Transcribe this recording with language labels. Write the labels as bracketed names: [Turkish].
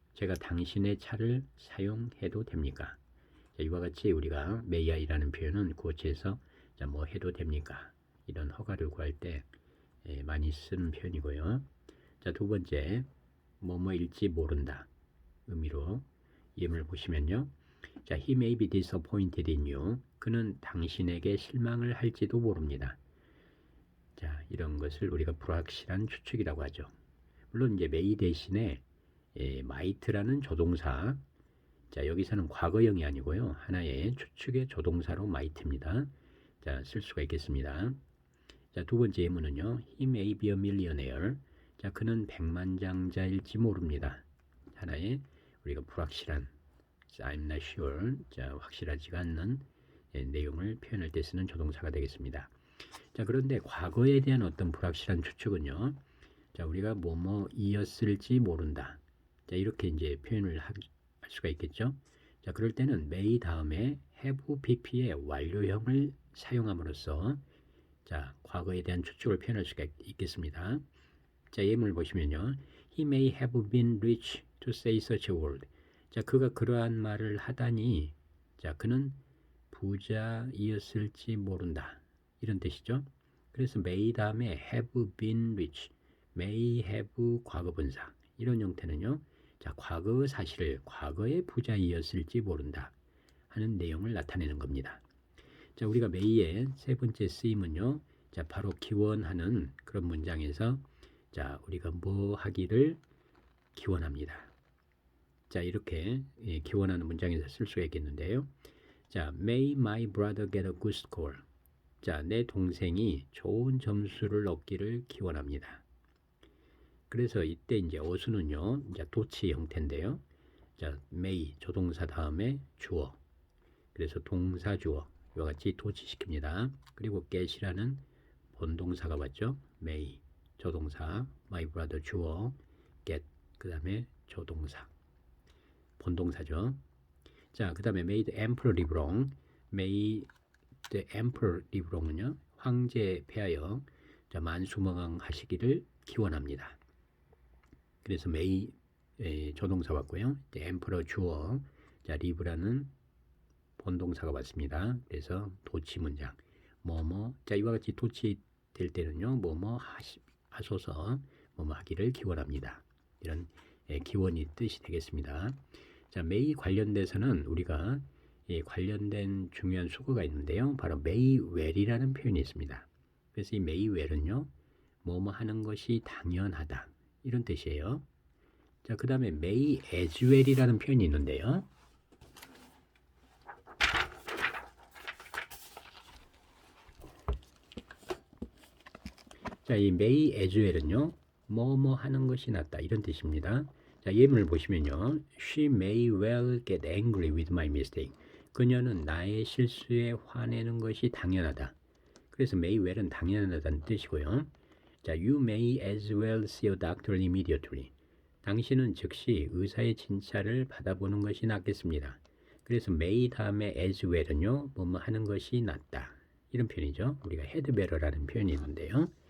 [Korean] 제가 당신의 차를 사용해도 됩니까? 자, 이와 같이 우리가 may I라는 표현은 구어체에서 자, 뭐 해도 됩니까? 이런 허가를 구할 때 많이 쓰는 표현이고요. 자, 두 번째, 뭐뭐일지 모른다 의미로 예문을 보시면요. [English] 자, he may be disappointed in you. [Korean] 그는 당신에게 실망을 할지도 모릅니다. 자, 이런 것을 우리가 불확실한 추측이라고 하죠. 물론 이제 may 대신에 might라는 조동사, 자, 여기서는 과거형이 아니고요. 하나의 추측의 조동사로 might입니다. 자, 쓸 수가 있겠습니다. 자, 두 번째 예문은요. [English] He may be a millionaire. [Korean] 자, 그는 백만장자일지 모릅니다. 하나의 우리가 불확실한, [English] I'm not sure, [Korean] 자, 확실하지가 않는 내용을 표현할 때 쓰는 조동사가 되겠습니다. 자, 그런데 과거에 대한 어떤 불확실한 추측은요. 자, 우리가 뭐뭐이었을지 모른다. 자, 이렇게 이제 표현을 할 수가 있겠죠. 자, 그럴 때는 may 다음에 have pp의 완료형을 사용함으로써 자, 과거에 대한 추측을 표현할 수가 있겠습니다. 자, 예문을 보시면요. [English] He may have been rich to say such a word. [Korean] 자, 그가 그러한 말을 하다니 자, 그는 부자이었을지 모른다. 이런 뜻이죠. 그래서 may 다음에 have been rich, may have 과거분사 이런 형태는요. 자, 과거 사실을 과거의 부자이었을지 모른다 하는 내용을 나타내는 겁니다. 자, 우리가 may의 세 번째 쓰임은요. 자, 바로 기원하는 그런 문장에서 자, 우리가 뭐 하기를 기원합니다. 자, 이렇게 기원하는 문장에서 쓸 수가 있겠는데요. [English] 자, may my brother get a good score. [Korean] 자, 내 동생이 좋은 점수를 얻기를 기원합니다. 그래서 이때 이제 어수는요, 이제 도치 형태인데요. 자, may 조동사 다음에 주어. 그래서 동사 주어 이와 같이 도치시킵니다. 그리고 get이라는 본동사가 왔죠. may 조동사, my brother 주어, get 그 다음에 조동사 본동사죠. [English] 자, 그 다음에 made emperor live long. made the emperor live long [Korean] 은요, 황제 폐하여 자, 만수무강 하시기를 기원합니다. 그래서 may 조동사 왔고요. emperor 주어, 자, live라는 본동사가 왔습니다. 그래서 도치 문장 뭐뭐 자, 이와 같이 도치 될 때는요, 뭐뭐 하소서 뭐뭐 하기를 기원합니다. 이런 기원이 뜻이 되겠습니다. 자, may 관련돼서는 우리가 관련된 중요한 수거가 있는데요. 바로 may well이라는 표현이 있습니다. 그래서 이 may well은요, 뭐뭐 하는 것이 당연하다 이런 뜻이에요. 자, 그 다음에 may as well이라는 표현이 있는데요. 자, 이 may as well은요, 뭐뭐 하는 것이 낫다 이런 뜻입니다. 자, 예문을 보시면요. [English] She may well get angry with my mistake. [Korean] 그녀는 나의 실수에 화내는 것이 당연하다. 그래서 may well은 당연하다는 뜻이고요. [English] 자, you may as well see a doctor immediately. [Korean] 당신은 즉시 의사의 진찰을 받아보는 것이 낫겠습니다. 그래서 may 다음에 as well은요, 뭐뭐 하는 것이 낫다. 이런 표현이죠. 우리가 had better라는 표현이 있는데요.